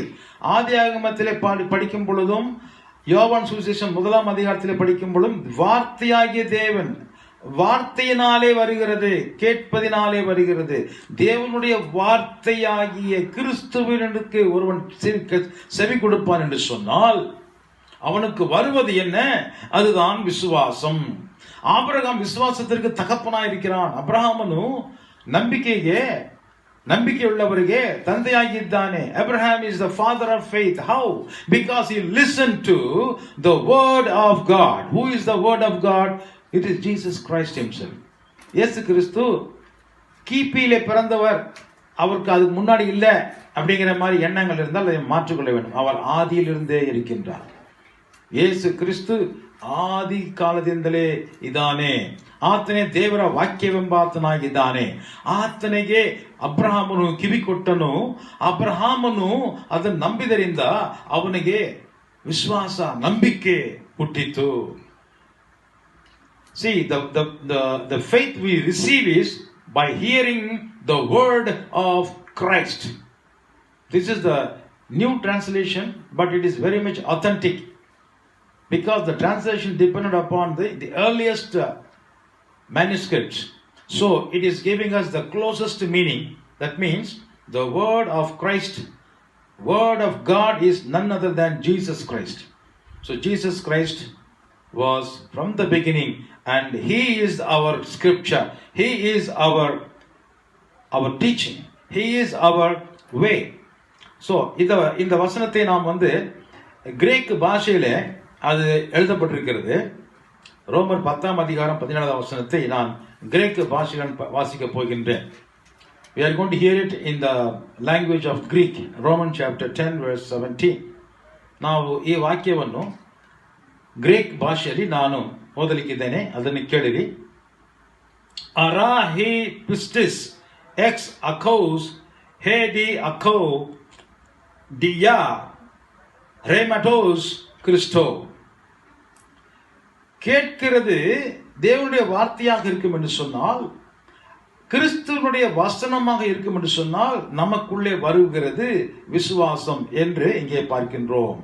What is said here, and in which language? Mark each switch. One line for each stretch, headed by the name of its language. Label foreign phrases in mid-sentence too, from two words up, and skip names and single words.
Tamil: ஆதியாகமத்திலே படிக்கும் பொழுதும், யோவான் சுவிசேஷம் 1ஆம் அதிகாரத்திலே படிக்கும் பொழுதும், வார்த்தையாகிய தேவன் வார்த்தையினாலே வருகிறது, கேட்பதினாலே வருகிறது. தேவனுடைய வார்த்தையாகிய கிறிஸ்துவினுக்கு ஒருவன் செவி கொடுப்பான் என்று சொன்னால் அவனுக்கு வருவது என்ன? அதுதான் விசுவாசம். ஆபிரகாம் விசுவாசத்திற்கு தகப்பனாயிருக்கிறான்.
Kannada: ಅಬ್ರಹಾಮನು ನಂಬಿಕೆಯುಳ್ಳವರಿಗೆ ತಂದೆಯಾಗಿದ್ದಾನೆ.
English: Abraham is the father of faith. How? Because he listened to the word of God. Who is the word of God? It is Jesus Christ himself.
Tamil: இயேசு கிறிஸ்து கிபியிலே பிறந்தவர், அவருக்கு அதுக்கு முன்னாடி இல்ல அப்படிங்கிற மாதிரி எண்ணங்கள் இருந்தால் அதை மாற்றிக்கொள்ள வேண்டும். அவர் ಆದಿயிலிருந்தே இருக்கின்றார்.
Kannada: ಯೇಸು ಕ್ರಿಸ್ತು ಆದಿ ಕಾಲದಿಂದಲೇ ಇದ್ದಾನೆ. ಆತನೇ ದೇವರ ವಾಕ್ಯವೆಂಬಾತನಾಗಿದ್ದಾನೆ. ಆತನಿಗೆ ಅಬ್ರಹಾಮನು ಕಿವಿ ಕೊಟ್ಟನು. ಅಬ್ರಹಾಮನು ಅದನ್ನು ನಂಬಿದರಿಂದ ಅವನಿಗೆ ವಿಶ್ವಾಸ, ನಂಬಿಕೆ ಹುಟ್ಟಿತು.
English: See, the faith we receive is by hearing the word of Christ. This is the new translation, but it is very much authentic. because the translation depended upon the earliest manuscripts. So it is giving us the closest meaning. That means the word of Christ, word of God is none other than Jesus Christ. So Jesus Christ was from the beginning, and he is our scripture, he is our teaching, he is our way.
Tamil: So இந்த வசனத்தை நாம் கிரேக் பாஷையிலே அது எழுதப்பட்டிருக்கிறது. ரோமர் 10 அதிகாரம் 17 வசனத்தை நான் கிரேக் பாஷையில் வாசிக்க போகின்றேன்.
English: We are going to hear it in the language of Greek, Romans chapter 10 verse 17.
Kannada: ನಾವು ಈ ವಾಕ್ಯವನ್ನು ಗ್ರೀಕ್ ಭಾಷೆಯಲ್ಲಿ ನಾನು ಓದಲಿಕ್ಕಿದ್ದೇನೆ, ಅದನ್ನು ಕೇಳಿರಿ.
Greek: Ἄρα ἡ πίστις ἐξ ἀκοῆς ἡ δὲ ἀκοὴ διὰ ῥήματος Χριστοῦ.
Tamil: கேட்கிறது தேவனுடைய வார்த்தையாக இருக்கும் என்று சொன்னால், கிறிஸ்துவனுடைய வசனமாக இருக்கும் என்று சொன்னால், நமக்குள்ளே வருகிறது விசுவாசம் என்று இங்கே பார்க்கின்றோம்.